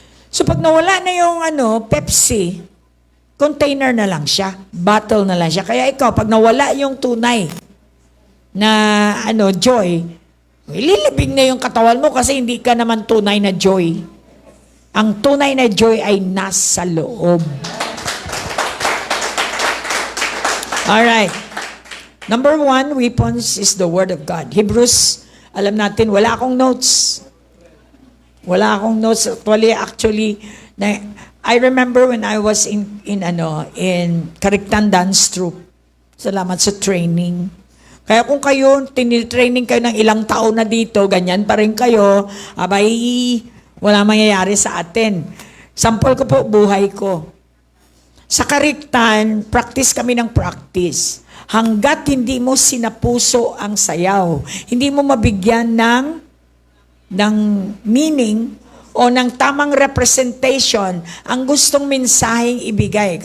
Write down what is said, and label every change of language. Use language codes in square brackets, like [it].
[tl] So pag nawala na yung Pepsi, container na lang siya, bottle na lang siya. Kaya ikaw, pag nawala yung tunay na joy, ililibing na yung katawan mo kasi hindi ka naman tunay na joy. Ang tunay na joy ay nasa loob. [en] Alright. Number 1, weapons is the Word of God. Hebrews, [tl] alam natin, wala akong notes. [en] Wala akong notes. Actually, I remember when I was in Kariktan Dance Troupe. [tl] Salamat sa training. Kaya kung kayo, tinitraining kayo ng ilang taon na dito, ganyan pa rin kayo, abay, wala mangyayari sa atin. Sample ko po, buhay ko. Sa Kariktan, practice kami ng practice. Hanggat hindi mo sinapuso ang sayaw, hindi mo mabigyan ng meaning o ng tamang representation ang gustong mensaheng ibigay.